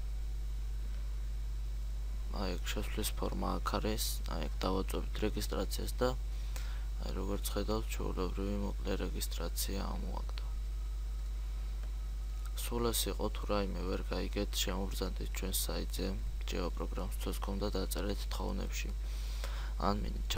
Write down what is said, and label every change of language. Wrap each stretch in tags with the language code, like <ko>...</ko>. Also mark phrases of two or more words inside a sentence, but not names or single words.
<ka>აი აქ შესვლის ფორმა აქ არის. აი აქ დავაწვევით რეგისტრაციას და აი როგორც ხედავთ ჩვეულებრივი მოკლე რეგისტრაცია ამოაგდო. სულ ეს იყო, თუ რაიმე ვერ გაიგეთ, შემობრძანდეთ ჩვენს საიტზე java programs.com და დაწერეთ თხოვნებში. ან</ka>